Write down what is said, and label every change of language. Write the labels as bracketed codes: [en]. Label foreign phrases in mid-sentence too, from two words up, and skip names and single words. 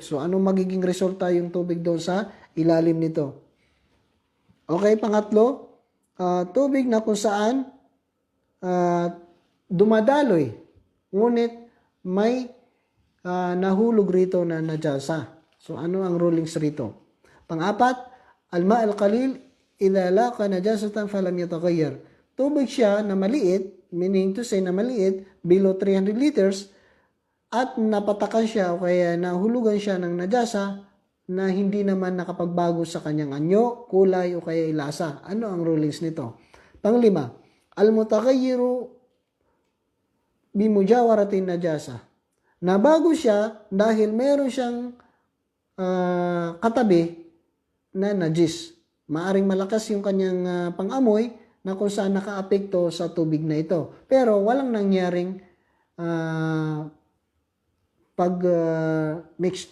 [tl] So, anong magiging resulta yung tubig doon sa ilalim nito? Okay, pangatlo, tubig na kung saan dumadaloy, ngunit may nahulog rito na najasa. So, ano ang rulings rito? Pang-apat, [ar] الماء القليل إذا لاقى نجاسة فلم يتغير. [tl] Tubig siya na maliit, [en] meaning to say [tl] na maliit, below 300 liters, at napatakan siya o kaya nahulugan siya ng najasa na hindi naman nakapagbago sa kanyang anyo, kulay o kaya lasa. Ano ang rulings nito? Panglima, [ar] المتغير بمجاورة نجاسة. [tl] Nabago siya dahil meron siyang katabi na najis. Maaring malakas yung kanyang pang-amoy na kung saan nakaapekto sa tubig na ito. Pero walang nangyaring pag-mix.